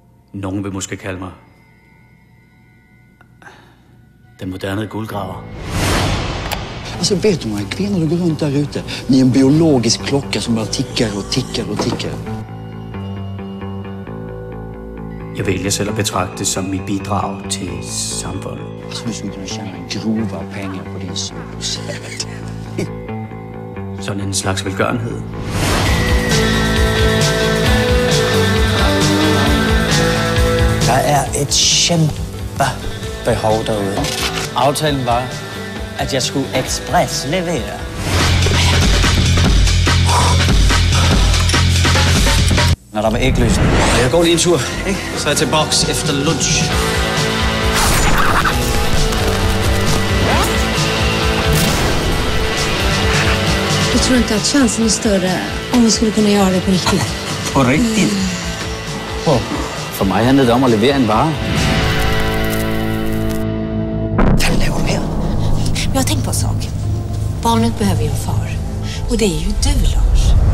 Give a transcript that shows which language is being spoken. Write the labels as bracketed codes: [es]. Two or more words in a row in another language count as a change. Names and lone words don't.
[da] Nogen vil måske kalde mig den moderne guldgraver. [sv] Alltså vet du några kvinnor som går runt där ute? Ni är en biologisk klocka som bara tickar och tickar och tickar. [da] Jeg vælger selv at betragte det som mit bidrag til samfundet. [sv] Alltså du skulle kunna tjäna grova pengar på din solsäd. [da] Sådan en slags velgørenhed. Der er et kæmpe behov derude. Aftalen var, at jeg skulle ekspres-levere. Når der var ægløsning. Jeg går lige en tur, ikke? Så er jeg til boks efter lunch. [sv] Jag tror inte att chansen är större om vi skulle kunna göra det på riktigt. På riktigt? [da] For mig handlede det om at levere en vare. Vad laver du her? [sv] Men jag har tänkt på en sak. Barnet behöver ju en far. Och det är ju du, Lars.